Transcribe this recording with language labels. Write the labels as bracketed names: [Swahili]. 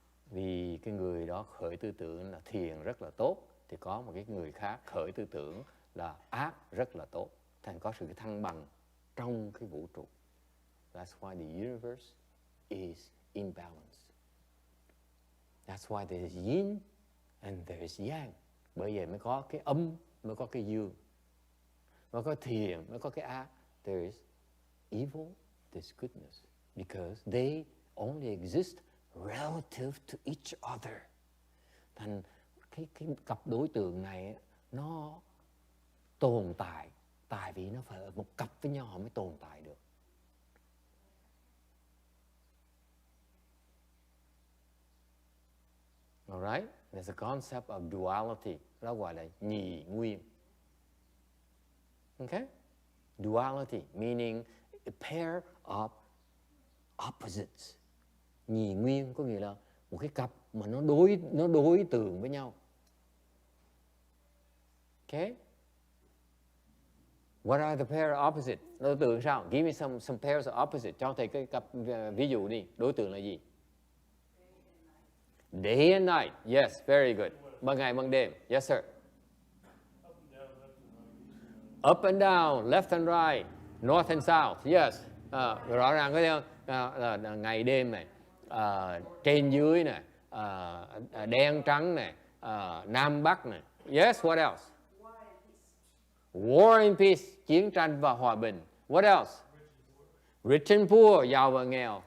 [Vietnamese] Vì cái người đó khởi tư tưởng là thiền rất là tốt, thì có một cái người khác khởi tư tưởng là ác rất là tốt. Thành có sự thăng bằng trong cái vũ trụ. [English] That's why the universe is in balance. That's why there is yin and there is yang. [Vietnamese] Bởi vậy mới có cái âm, mới có cái dương. Mới có thiền, mới có cái ác. [English] There is evil, there's goodness. Because they only exist relative to each other. [Vietnamese] Thành cái cặp đối tượng này nó tồn tại tại vì nó phải ở một cặp với nhau họ mới tồn tại được. [English] Alright? There's a concept of duality. [Vietnamese] Đó gọi là nhì nguyên. [English] Okay? Duality meaning a pair of opposites. [Vietnamese] Nhì nguyên có nghĩa là một cái cặp mà nó đối tượng với nhau. [English] Okay? What are the pair of opposites? [Vietnamese] Đối tượng sao? [English] Give me some pairs of opposites. [Vietnamese] Cho thầy cái cặp ví dụ đi. Đối tượng là gì? [English] Day and night. Yes, very good. [Vietnamese] Ban ngày ban đêm. [English] Yes, sir. Up and down, left and right, north and south. [Vietnamese] Yes. Rõ ràng có thấy không? Ngày đêm này, trên dưới này, đen trắng này, nam bắc này. [English] Yes, what else? War and peace, [Vietnamese] chiến tranh và hòa bình. [English] What else? Rich and poor, [Vietnamese] giàu và nghèo.